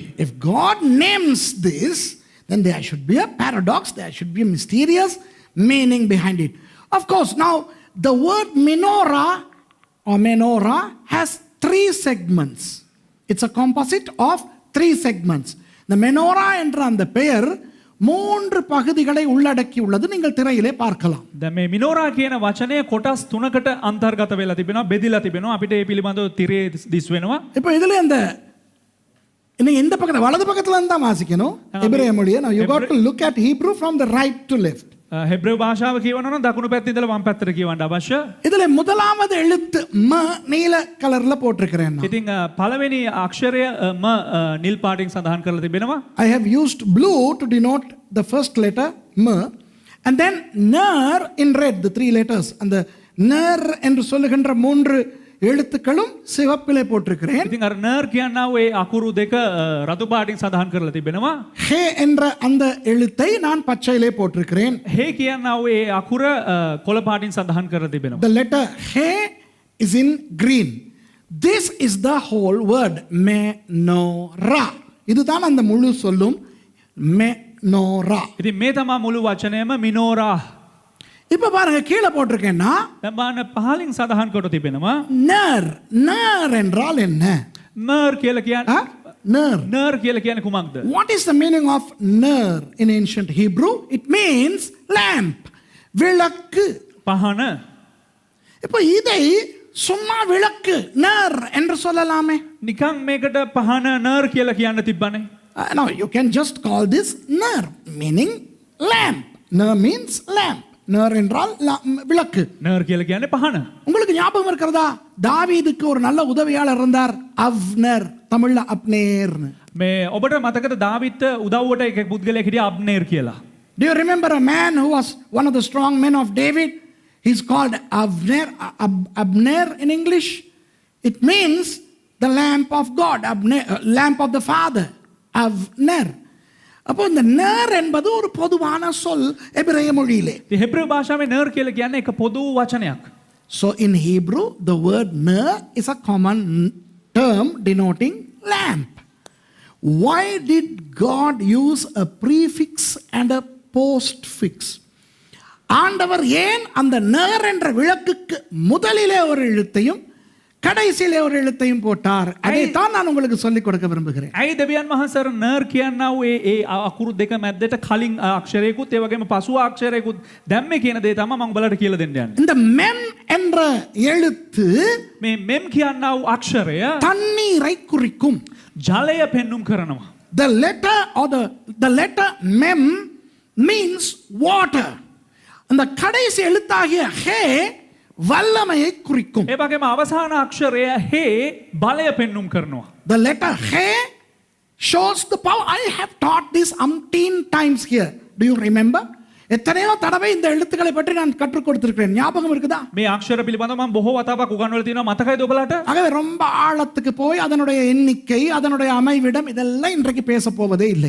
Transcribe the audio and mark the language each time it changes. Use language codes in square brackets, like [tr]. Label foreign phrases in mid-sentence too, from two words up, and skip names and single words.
[en] If God names this, then there should be a paradox, there should be a mysterious meaning behind it. Of course, now the word menorah or menorah has 3 segments. It's a composite of 3 segments. The menorah [ta] என்ற அந்த பெயர் 3 பகுதிகளை உள்ளடக்கி உள்ளது. நீங்கள் திரையிலே பார்க்கலாம். [si] දැන් මේ මිනෝරා කියන වචනය කොටස් 3කට අන්තර්ගත වෙලා තිබෙනවා, බෙදිලා තිබෙනවා. අපිට ඒ පිළිබඳව තිරේ දිස් වෙනවා. [ta] இப்போ இதுல அந்த நீங்க இந்த பக்கத்துல வலது பக்கத்துல இருந்து தான் வாசிக்கணும் எபிரேய மொழியை. [en] Now you got to look at Hebrew from the right to left. [si] හෙබ්‍රේව භාෂාව කියවනවා නම් දකුණු පැත්තේ ඉඳලා වම් පැත්තට කියවන්න අවශ්‍ය. [ta] இதுல முதலாவது எழுத்து ம நீல கலர்ல போட்டிருக்கிறேன் நான். [si] ඉතින් පළවෙනි අක්ෂරය ම නිල් පාටින් සඳහන් කරලා තිබෙනවා. [en] I have used blue to denote the first letter m, and then ner in red, the 3 letters. [ta] அந்த ner என்று சொல்லுகின்ற 3 எழுத்துக்களும் சிவப்பிலே போட்டிருக்கிறேன். [si] ඉතින් අර නර් කියනවා ඒ අකුරු දෙක රතු පාටින් සඳහන් කරලා තිබෙනවා. [ta] ஹே என்ற அந்த எழுத்தை நான் பச்சையிலே போட்டிருக்கிறேன். [si] හේ කියනවා ඒ අකුර කොළ පාටින් සඳහන් කරලා තිබෙනවා. [en] The letter he is in green. This is the whole word menorah. [ta] இதுதான் அந்த முழு சொல்லும் menorah. [si] ඉතින් මේ තමයි මුළු වචනයම මිනෝරා. [ta] இப்ப பாருங்க கீழே போட்டிருக்கேன்னா [si] දැන් බලන්න පහලින් සඳහන් කොට තිබෙනවා. [ta] ner. ner என்றால் என்ன? [si] නර් කියලා කියන්නේ ner. නර් කියලා කියන්නේ කුමක්ද? [en] What is the meaning of ner in ancient Hebrew? It means lamp. [ta] விளக்கு. [si] පහන. [ta] இப்போ இதை சும்மா விளக்கு ner என்று சொல்லலாமே. [si] නිකන් මේකට පහන නර් කියලා කියන්න තිබ්බනේ. [en] Now you can just call this ner, meaning lamp. Ner means lamp. [ta] ner என்றால் விளக்கு. [si] නර් කියලා කියන්නේ පහන. [ta] உங்களுக்கு ஞாபகம் இருக்கிறதா? தாவீதுக்கு ஒரு நல்ல உதவியாளர் இருந்தார், அவ்னர். தமிழ்ல அப்னேர்னு. [si] මේ ඔබට මතකද දාවිත් උදව්වට එක පුද්ගලයෙක් හිටියා අබ්නේර් කියලා. [en] Do you remember a man who was one of the strong men of David? He's called Abner. Abner in English. It means the lamp of God. Abner, lamp of the Father. Abner. [ta] அப்போ இந்த ner என்பது ஒரு பொதுவான சொல் எபிரேய மொழியிலே. [si] ඉතින් හෙබ්‍රේව භාෂාවේ නර් කියලා කියන්නේ එක පොදු වචනයක්. [en] So in Hebrew the word ner is a common term denoting lamp. Why did God use a prefix and a postfix? [ta] ஆண்டவர் ஏன் அந்த ner என்ற விளக்குக்கு முதலிலே ஒரு எழுத்தையும் கடைசியிலே ஒரு எழுத்தையும் போட்டார்? அதைத்தான் நான் உங்களுக்கு சொல்லிக் கொடுக்க விரும்புகிறேன். [si] ඇයි දෙවියන් වහන්සේ අර නර් කියනවා ඒ අකුරු දෙක මැද්දට කලින් අක්ෂරයකුත් ඒ වගේම පසුව අක්ෂරයකුත් දැම්මේ කියන දේ තමයි මම ඔයාලට කියලා දෙන්න යන්නේ. [ta] இந்த mem என்ற எழுத்து [si] මේ මෙම් කියනවා අක්ෂරය [ta] தண்ணீரை குறிக்கும். [si] ජලය පෙන්눔 කරනවා. [en] The letter mem means water. [ta] அந்த கடைசி எழுத்தாகிய ஹே வல்லமையை குறிக்கும். [si] ඒ වගේම අවසාන අක්ෂරය හේ බලය පෙන්눔 කරනවා. [en] The letter he shows the power. I have taught this umpteen times here. Do you remember? [ta] எத்தனையோ தடவை இந்த எழுத்துக்களை பற்றி நான் கற்றுக் கொடுத்திருக்கிறேன். ஞாபகம் இருக்குதா? [si] මේ අක්ෂර පිළිබඳව මම බොහෝ වතාවක් උගන්වලා තියෙනවා. මතකයිද ඔබලාට? [ta] ஆகவே ரொம்ப ஆழத்துக்கு போய் அதனுடைய எண்ணிக்கை, அதனுடைய அமைவிடம் இதெல்லாம் இன்றைக்கு பேச போவதே இல்லை.